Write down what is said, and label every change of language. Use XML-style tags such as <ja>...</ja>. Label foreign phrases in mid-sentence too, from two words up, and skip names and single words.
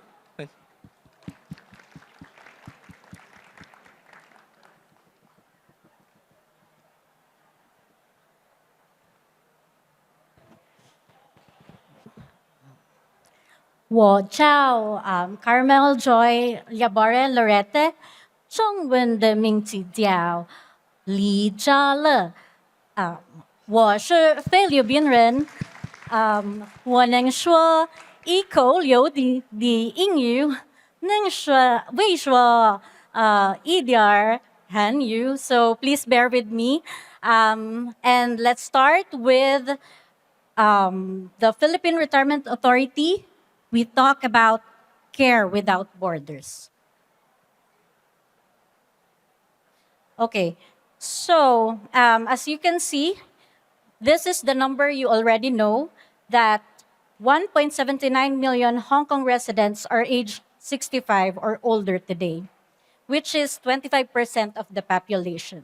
<zh>我叫 Carmel Joy Yabore Lorette，中文的名字叫李嘉乐。我是菲律宾人，我能说一口流利的英语，会说一点儿韩语 ，</zh> <en>so please bear with me. And let's start with the Philippine Retirement Authority. We talk about care without borders. Okay, so as you can see, this is the number you already know, that 1.79 million Hong Kong residents are aged 65 or older today, which is 25% of the population.</en>